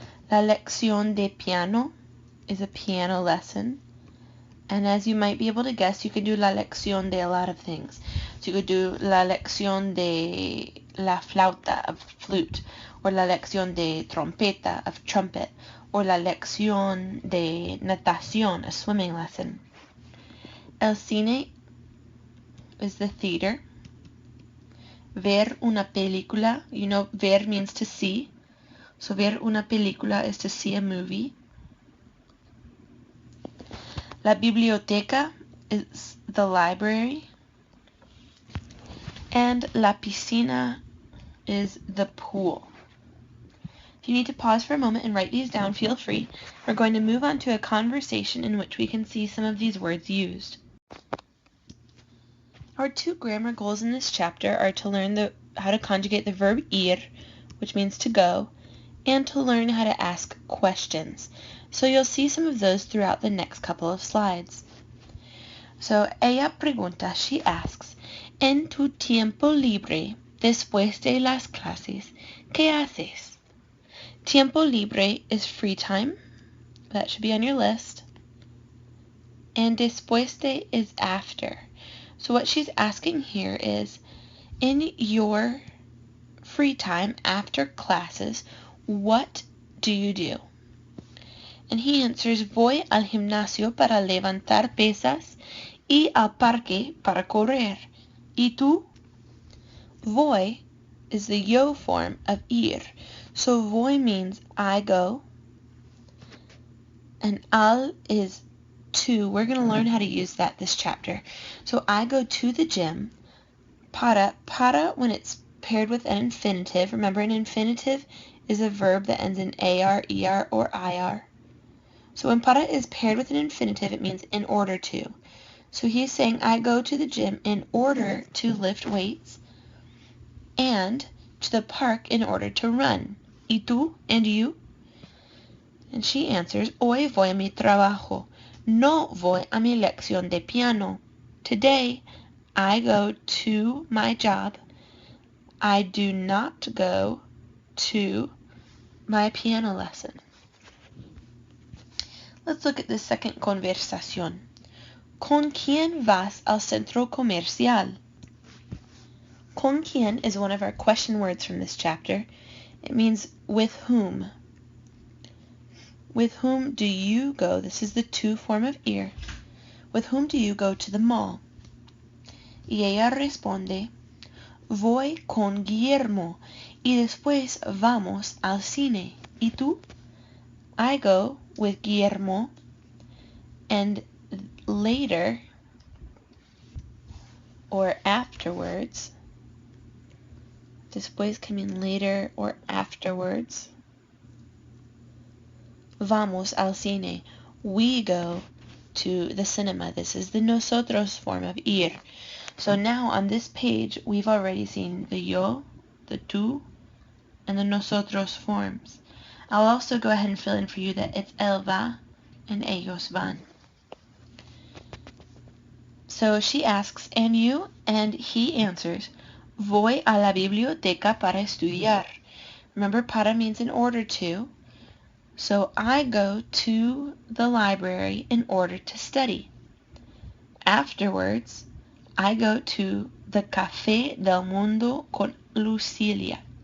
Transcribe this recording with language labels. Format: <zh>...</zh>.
<es>La lección de piano</es> <en>is a piano lesson. And as you might be able to guess, you could do la lección de a lot of things. So you could do</en> <es>la lección de la flauta,</es> <en>of flute, or</en> <es>la lección de trompeta,</es> <en>of trumpet, or</en> <es>la lección de natación,</es> <en>a swimming lesson. El cine is the theater.</en> <es>Ver una película,</es> <en>you know, ver means to see. So</en> <es>ver una película</es> <en>is to see a movie. La biblioteca is the library. And la piscina is the pool. If you need to pause for a moment and write these down, feel free. We're going to move on to a conversation in which we can see some of these words used. Our two grammar goals in this chapter are to learn how to conjugate the verb ir, which means to go, and to learn how to ask questions. So you'll see some of those throughout the next couple of slides.</en> <es>So ella pregunta,</es> <en>she asks,</en> <es>en tu tiempo libre, después de las clases, ¿qué haces?</es> <en>Tiempo libre is free time. That should be on your list. And después de is after. So what she's asking here is, in your free time after classes, what do you do?</en> <es>And he answers, voy al gimnasio para levantar pesas y al parque para correr. ¿Y tú?</es> <en>Voy is the yo form of ir. So voy means I go. And al is to. We're going to learn how to use that this chapter. So I go to the gym. Para when it's paired with an infinitive. Remember, an infinitive is a verb that ends in AR, ER, or IR. So when para is paired with an infinitive, it means in order to. So he's saying, I go to the gym in order to lift weights and to the park in order to run.</en> <es>¿Y tú?</es> <en>And you?</en> <es>And she answers, hoy voy a mi trabajo. No voy a mi lección de piano.</es> <en>Today, I go to my job. I do not go to my piano lesson. Let's look at the second conversación.</en> <es>¿Con quién vas al centro comercial?</es> <en>¿Con quién is one of our question words from this chapter. It means with whom. With whom do you go? This is the to form of ir. With whom do you go to the mall?</en> <es>Y ella responde, voy con Guillermo y después vamos al cine. ¿Y tú?</es> <en>I go with Guillermo, and later, or afterwards, después can mean later or afterwards.</en> <es>Vamos al cine.</es> <en>We go to the cinema. This is the nosotros form of ir. So now on this page, we've already seen the yo, the tú, and the nosotros forms. I'll also go ahead and fill in for you that it's él va and ellos van. So she asks, and you? And he answers,</en> <es>Voy a la biblioteca para estudiar.</es> <en>Remember, para means in order to. So I go to the library in order to study. Afterwards, I go to the Café del Mundo</en> <es>con Lucila.</es>